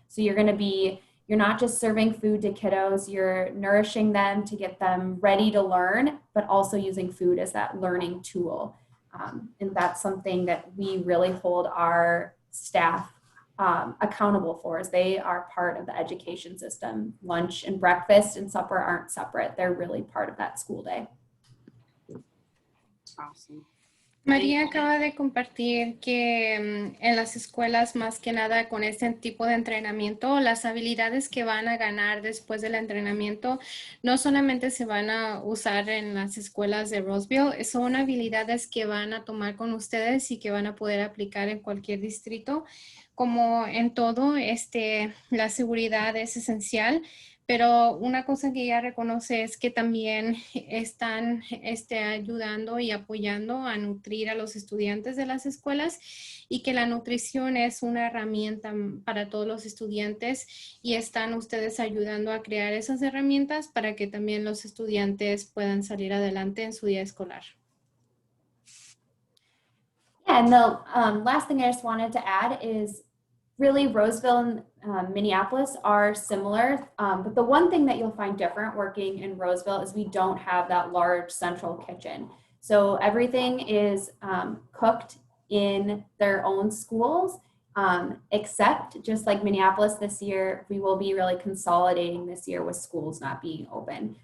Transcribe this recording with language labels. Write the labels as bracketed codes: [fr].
[en] So you're not just serving food to kiddos, you're nourishing them to get them ready to learn, but also using food as that learning tool. And that's something that we really hold our staff accountable for, as they are part of the education system. Lunch and breakfast and supper aren't separate. They're really part of that school day. Awesome. [es] María acaba de compartir que en las escuelas, más que nada con este tipo de entrenamiento, las habilidades que van a ganar después del entrenamiento no solamente se van a usar en las escuelas de Roseville, son habilidades que van a tomar con ustedes y que van a poder aplicar en cualquier distrito. Como en todo, la seguridad es esencial. Pero una cosa que ella reconoce es que también están ayudando y apoyando a nutrir a los estudiantes de las escuelas y que la nutrición es una herramienta para todos los estudiantes y están ustedes ayudando a crear esas herramientas para que también los estudiantes puedan salir adelante en su día escolar. [en] Yeah, and the last thing I just wanted to add is really Roseville and Minneapolis are similar, but the one thing that you'll find different working in Roseville is we don't have that large central kitchen. So everything is cooked in their own schools, except just like Minneapolis this year, we will be really consolidating this year with schools not being open.